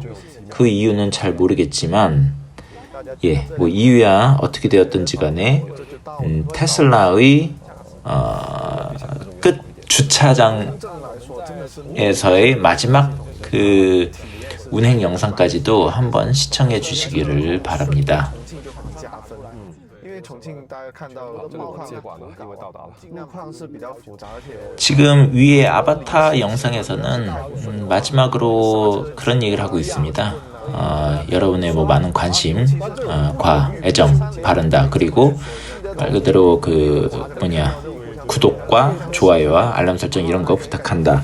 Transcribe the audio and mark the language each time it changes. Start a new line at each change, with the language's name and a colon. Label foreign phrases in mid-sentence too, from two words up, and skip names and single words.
Korean: 그 이유는 잘 모르겠지만 뭐 이유야 어떻게 되었든지 간에 테슬라의 끝 주차장에서의 마지막 그 운행 영상까지도 한번 시청해 주시기를 바랍니다.
Chinese: 因为重庆大家看到路况路况是比较复杂，而且
Korean: 지금 위에 아바타 영상에서는 마지막으로 그런 얘기를 하고 있습니다. 여러분의 뭐 많은 관심과 애정 바란다. 그리고 말 그대로 구독과 좋아요와 알람 설정 이런 거 부탁한다.